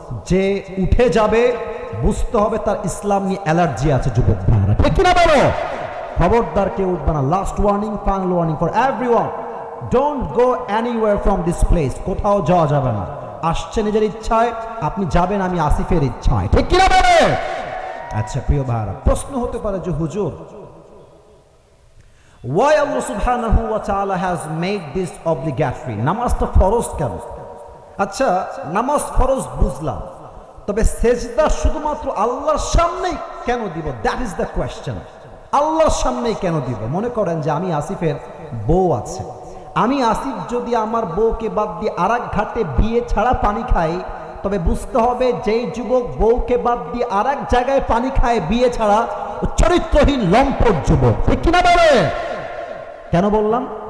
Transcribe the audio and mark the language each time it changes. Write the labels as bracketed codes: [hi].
[bn] যে উঠে যাবে বুঝতে হবে তার ইসলাম নিয়ে অ্যালার্জি আছে। যুবক ভাইরা, ঠিক কিনা বলো? খবরদার কেউ উঠবে না। [en] Last warning, final warning for everyone, don't go anywhere from this place. [bn] কোথাও যাওয়া যাবে না। আসছে নিজের ইচ্ছায়, আপনি যাবেন আমি আসিফের ইচ্ছায়, ঠিক কিনা বলে? আচ্ছা প্রিয় ভাইরা, প্রশ্ন হতে পারে যে হুজুর, [en] why Allah subhanahu wa ta'ala has made this obligatory? [bn] নামাজটা ফরজ কেন? আচ্ছা, নামাজ ফরজ বুঝলাম, তবে সেজদা শুধুমাত্র আল্লাহর সামনেই কেন দিব? [en] That is the question. [bn] আল্লাহর সামনেই কেন দিব? মনে করেন যে আমি আসিফের বউ আছে, আমি আসিফ যদি আমার বউকে বাদ দিয়ে আরেক ঘাটে বিয়ে ছাড়া পানি খাই, তবে বুঝতে হবে যেই যুবক বউকে বাদ দিয়ে আরেক জায়গায় পানি খায় বিয়ে ছাড়া, চরিত্রহীন লম্পট যুবক, ঠিক কিনা বলে? কেন বললাম?